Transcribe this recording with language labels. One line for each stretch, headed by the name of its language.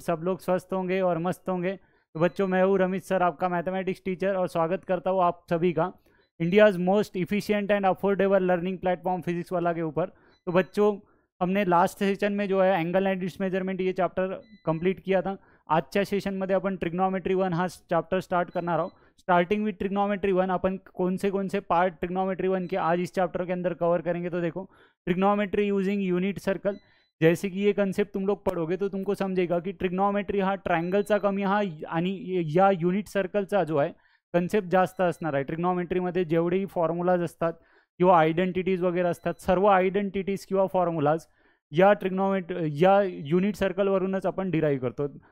Hindi: सब लोग स्वस्थ होंगे और मस्त होंगे। तो बच्चों, मैं हूँ रमित सर, आपका मैथमेटिक्स टीचर, और स्वागत करता हूँ आप सभी का India's most efficient and affordable learning platform physics वाला के ऊपर। तो बच्चों, हमने लास्ट सेशन में जो है एंगल अँड इट्स मेजरमेंट ये चॅप्टर कंप्लीट किया था।
Marathi: आजच्या सेशनमध्ये आपण ट्रिग्नॉमेट्री 1 हा चॅप्टर स्टार्ट करणार आहोत।
English: starting with trigonometry 1
Hindi: अपन कौन से पार्ट ट्रिग्नॉमेट्री 1 के आज इस चैप्टर के अंदर कवर करेंगे। तो देखो, ट्रिग्नोमेट्री यूजिंग यूनिट सर्कल। जैसे कि ये कंसेप्ट तुम लोग पढ़ोगे तो तुमको समजेगा
Marathi: की ट्रिग्नोमेट्री हा ट्रायंगलचा कमी हा आणि या युनिट सर्कलचा जो आहे कन्सेप्ट जास्त असणार आहे। ट्रिग्नोमेट्रीमध्ये जेवढेही फॉर्म्युलाज असतात किंवा आयडेंटिटीज वगैरे असतात, सर्व आयडेंटिटीज किंवा फॉर्म्युलाज या युनिट सर्कलवरूनच आपण डिराईव्ह करतो।